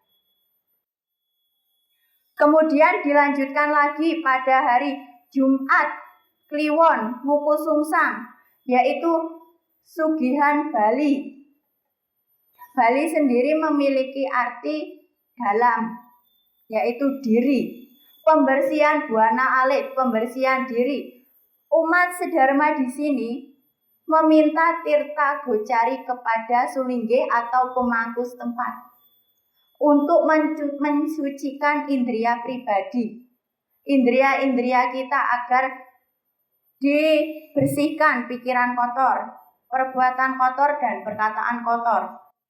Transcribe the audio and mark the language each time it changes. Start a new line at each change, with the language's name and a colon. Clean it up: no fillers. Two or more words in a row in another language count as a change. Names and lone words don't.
Indonesian: Kemudian dilanjutkan lagi pada hari Jumat Kliwon Wukusungsang, yaitu Sugihan Bali. Bali sendiri memiliki arti dalam, yaitu diri. Pembersihan buana alit, pembersihan diri. Umat Sedharma di sini meminta tirta gocari kepada sulingge atau pemangku setempat untuk mensucikan indria pribadi, indria-indria kita agar dibersihkan pikiran kotor, perbuatan kotor dan perkataan kotor.